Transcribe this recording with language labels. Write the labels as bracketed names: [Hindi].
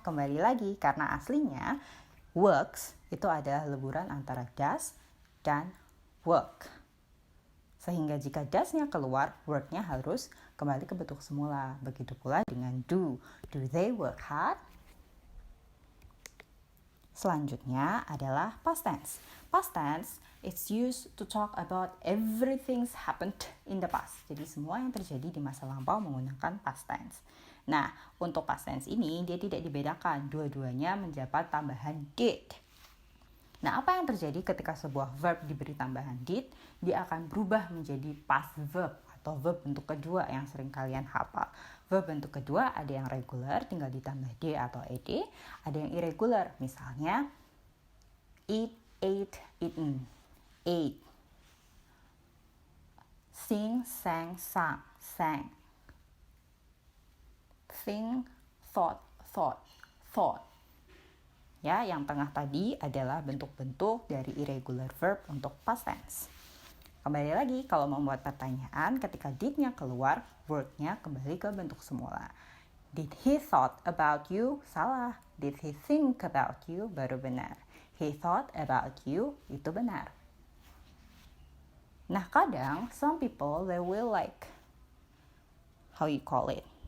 [Indonesian] Kembali lagi karena aslinya works itu adalah leburan antara does dan work. Sehingga jika does-nya keluar, work-nya harus kembali ke bentuk semula. Begitu pula dengan [English] do. Do they work hard? [Indonesian] Selanjutnya adalah past tense. [English] Past tense it's used to talk about everything's happened in the past. [Indonesian] Jadi semua yang terjadi di masa lampau menggunakan past tense. Nah, untuk past tense ini dia tidak dibedakan. Dua-duanya mendapat tambahan did. Nah, apa yang terjadi ketika sebuah verb diberi tambahan did? Dia akan berubah menjadi past verb atau verb bentuk kedua yang sering kalian hafal. Verb bentuk kedua ada yang regular, tinggal ditambah d atau ed. Ada yang irregular, misalnya eat, ate, eaten, ate. [English] Sing, sang, sang, sang. Think, thought, thought, thought. [Indonesian] Ya, yang tengah tadi adalah bentuk-bentuk dari irregular verb untuk past tense. Kembali lagi, kalau membuat pertanyaan, ketika did-nya keluar, word-nya kembali ke bentuk semula. [English] Did he thought about you? [Indonesian] Salah. [English] Did he think about you? [Indonesian] Baru benar. [English] He thought about you, [Indonesian] itu benar. Nah, kadang, [English] some people, they will like, how you call it?